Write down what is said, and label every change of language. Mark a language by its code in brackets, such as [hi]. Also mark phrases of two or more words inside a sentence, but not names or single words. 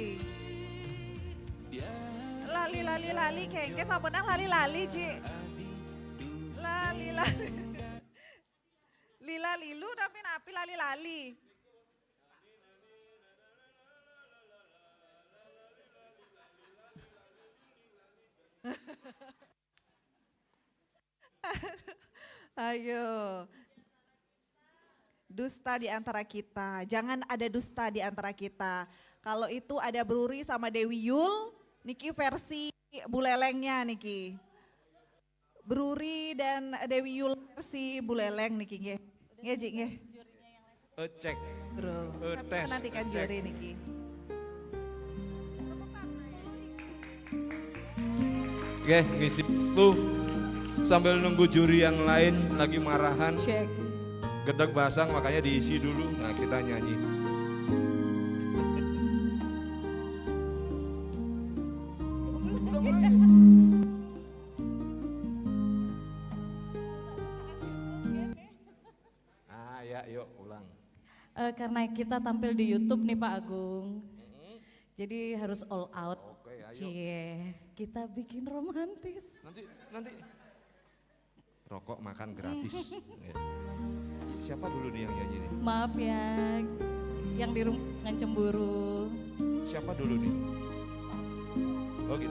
[jv] Lali kengke sampeyan lali Ci. Lali. Lila lilu tapi napi lali. [id] Ayo. Dusta di antara kita. Jangan ada dusta di antara kita. Kalau itu ada Bruri sama Dewi Yul, Niki versi Bulelengnya Niki. Bruri dan Dewi Yul versi Buleleng Niki nggih. Nggih Ji nggih. Cek. Bro, Tes. menantikan Cek. juri Niki. Oke, ngisi tuh sambil nunggu juri yang lain lagi marahan. Cek. [ban] Gedeg basang [id] makanya diisi dulu. Nah, kita nyanyi. Ah, ya, yuk ulang. Karena kita tampil di YouTube nih Pak Agung, jadi harus [en] all out. [id] Oke, ayo. Cie, kita bikin romantis. Nanti rokok makan gratis. Ya. Siapa dulu nih yang nyanyi nih? Maaf ya, yang di rumah cemburu. Siapa dulu nih? Oh gitu.